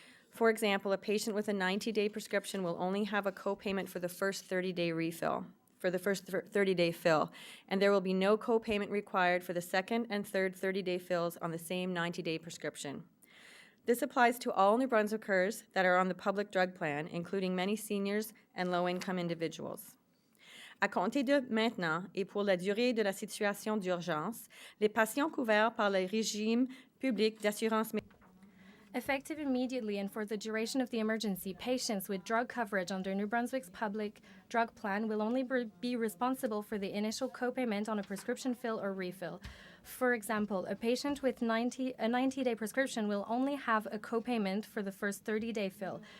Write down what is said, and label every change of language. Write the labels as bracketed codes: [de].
[en] For example, a patient with a 90-day prescription will only have a co-payment for the first 30-day refill, for the first 30-day fill, and there will be no co-payment required for the second and third 30-day fills on the same 90-day prescription. This applies to all New Brunswickers that are on the public drug plan, including many seniors and low-income individuals. [fr] À compter de maintenant et pour la durée de la situation d'urgence, les patients couverts par le régime public d'assurance médicale. [en] Effective immediately and for the duration of the emergency, patients with drug coverage under New Brunswick's public drug plan will only be responsible for the initial co-payment on a prescription fill or refill. For example, a patient with a 90-day prescription will only have a co-payment for the first 30-day fill.